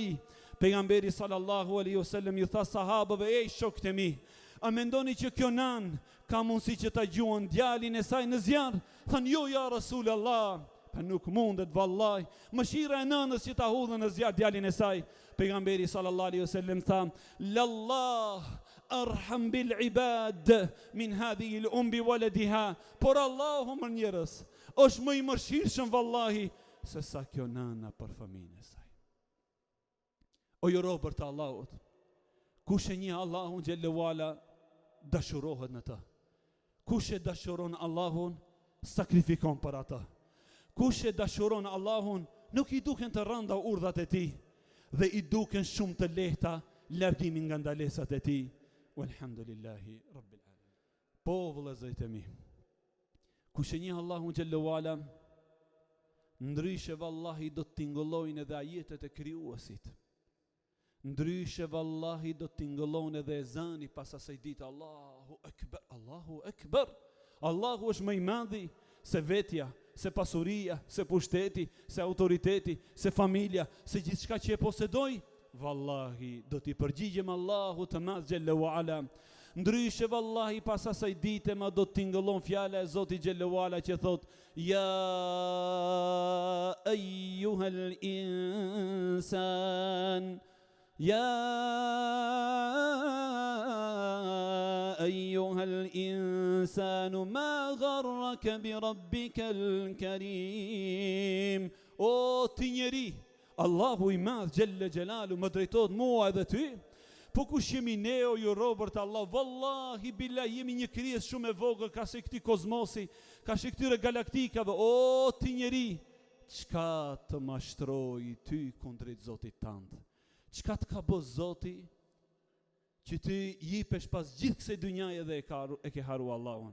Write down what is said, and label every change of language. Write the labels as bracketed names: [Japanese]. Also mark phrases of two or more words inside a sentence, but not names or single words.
[Albanian] Pejgamberi [Arabic] صلى الله عليه وسلم [Albanian] ju tha sahabëve, ej shokët e mi, a mendoni që kjo nan ka mundësi që ta gjuan djalin e saj në zjarr? Than jo [Arabic] يا رسول الله. [Albanian] Pa nuk mundet vallahi. Mëshira e nënës që ta hudhën në zjarr djalin e saj. Pejgamberi [Arabic] صلى الله عليه وسلم [Albanian] tha, [Arabic] لله أرحم بالعباد من هذه الأم ولدها. [Albanian] Por Allahu më njerëz, është më i mëshirshëm vallahi se sa kjo nana për fëmijën e saj. O ju robër të Allahut, kush e një Allahun [Arabic] جل وعلا [Albanian] dashurohet në të. Kush e dashuron Allahun, sakrifikon për atë. Kush e dashuron Allahun, nuk i duken të rënda urdhat e tij dhe i duken shumë të lehta largimin nga ndalesat e tij. [Arabic] والحمد لله رب العالمين. [Albanian] Po vëllezërit e mi, kush e një Allahun [Arabic] جل وعلا, [Albanian] ndryshe vallahi do të tingëllojnë edhe ajetet e krijuesit. Ndryshe vallahi do të tingëllon edhe ezani pas asaj dite. [Arabic] الله أكبر الله أكبر. [Albanian] Allahu është më i madhi se vetja, se pasuria, se pushteti, se autoriteti, se familja, se gjithçka që e posedoj. Vallahi do t'i përgjigjem Allahu të madh [Arabic] جل وعلا. [Albanian] Ndryshe vallahi pas asaj dite ma do të tingëllon fjala e Zotit [Arabic] جل وعلا [Albanian] që thot [Arabic] يا أيها الإنسان, يا أيها الإنسان ما غرك بربك الكريم. [Albanian] O ti njeri, Allahu i madh [Arabic] جل جلاله [Albanian] më drejtohet mua edhe ty. Po kush jemi ne o ju robërt Allah? [Arabic] والله بالله [Albanian] jemi një krijes shumë e vogël ka se këtij kozmosi, ka se këtyre galaktikave. O ti njeri, çka të mashtroi ty kundrejt Zotit tënd? Çka të ka bë Zoti që ti jipesh pas gjithë kësaj dynjaje dhe e ke haru Allahun?